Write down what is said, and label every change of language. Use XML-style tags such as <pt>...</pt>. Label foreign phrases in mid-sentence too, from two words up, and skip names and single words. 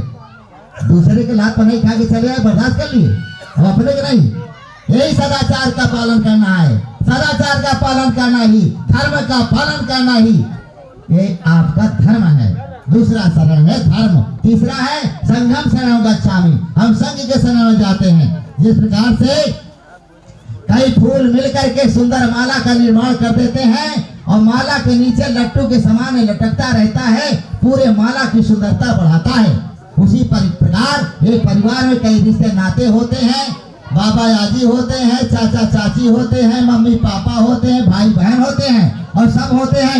<hi>दूसरे के लात पर नहीं खा के चले आए, बर्दाश्त कर लिए, अब अपने के नहीं। यही सदाचार का पालन करना है, सदाचार का पालन करना ही, धर्म का पालन करना ही ये आपका धर्म है। दूसरा शरण है धर्म। तीसरा है</hi> <pi>संघं शरणं गच्छामि,</pi> <hi>हम संघ के शरण में जाते हैं। जिस प्रकार से कई फूल मिलकर के सुंदर माला का निर्माण कर देते हैं और माला के नीचे लट्टू के समान लटकता रहता है, पूरे माला की सुंदरता बढ़ाता है। उसी प्रकार एक परिवार में कई रिश्ते नाते होते हैं, बाबा याजी होते हैं, चाचा चाची होते हैं, मम्मी पापा होते हैं, भाई बहन होते हैं, और सब होते हैं।</hi>